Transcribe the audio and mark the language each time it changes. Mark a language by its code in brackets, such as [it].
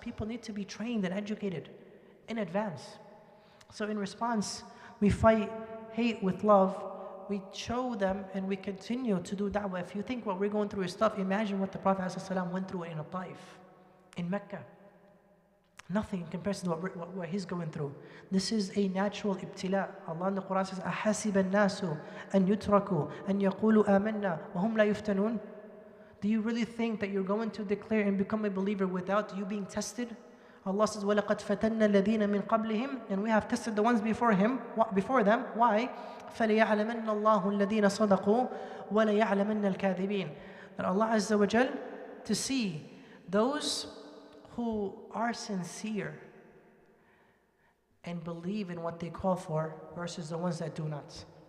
[en] People need to be trained and educated in advance. So in response, we fight hate with love. We show them and we continue to do da'wah. If you think what we're going through is tough, imagine what the Prophet ﷺ went through in Taif, in Mecca. Nothing in comparison to what he's going through. This is a natural ibtila. Allah in the Quran says, [ar] أَحَسِبَ النَّاسُ أَن يُتْرَكُوا أَن يَقُولُوا آمَنَّا وَهُمْ لَا يُفْتَنُونَ. [en] Do you really think that you're going to declare and become a believer without you being tested? Allah says, [ar] وَلَقَدْ فَتَنَّ الَّذِينَ مِن قَبْلِهِمْ. [en] And we have tested the ones before them. Why? [ar] فَلَيَعْلَمَنَّ اللَّهُ الَّذِينَ صَدَقُوا وَلَيَعْلَمَنَّ الْكَاذِبِينَ. [en] That Allah Azza wa Jal, to see those who are sincere and believe in what they call for versus the ones that do not.